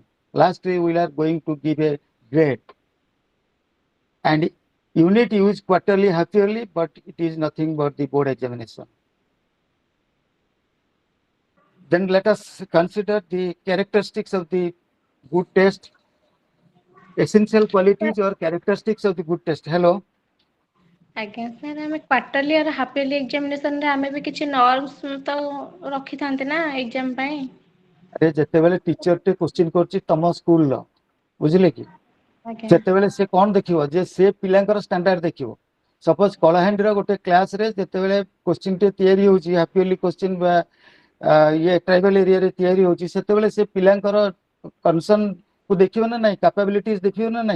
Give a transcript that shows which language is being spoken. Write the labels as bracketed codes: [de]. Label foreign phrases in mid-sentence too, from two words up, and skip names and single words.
[en] Lastly, we are going to give a grade. And unit used quarterly, half yearly, but it is nothing but the board examination. Then let us consider the characteristics of the good test, essential qualities or characteristics of the good test. Hello. [or] ଆଜ୍ଞା ସାର୍, ଆମେ କ୍ୱାର୍ଟରଲି ଆଉ [en] half yearly examination [or] ଆମେ ବି କିଛି ନର୍ମସ୍ ତ ରଖିଥାନ୍ତି ନା ଏକ୍ଜାମ ପାଇଁ। ଆରେ ଯେତେବେଳେ ଟିଚରଟେ କ୍ୱେଶ୍ଚିନ୍ କରୁଛି ତମ ସ୍କୁଲର, ବୁଝିଲେ କି, ଆଜ୍ଞା ସେତେବେଳେ ସେ କ'ଣ ଦେଖିବ, ଯେ ସେ ପିଲାଙ୍କର ଷ୍ଟାଣ୍ଡାର୍ଡ ଦେଖିବ। ସପୋଜ କଳାହାଣ୍ଡିର ଗୋଟେ କ୍ଲାସରେ ଯେତେବେଳେ କ୍ୱେଶ୍ଚିନ୍ଟେ ତିଆରି ହେଉଛି, [en] half yearly question [or] ବା ଇଏ [en] tribal area [or] ତିଆରି ହେଉଛି, ସେତେବେଳେ ସେ ପିଲାଙ୍କର କନସର୍ନକୁ ଦେଖିବ ନା ନାହିଁ, କାପାବିଲିଟିଜ ଦେଖିବ ନା ନାହିଁ।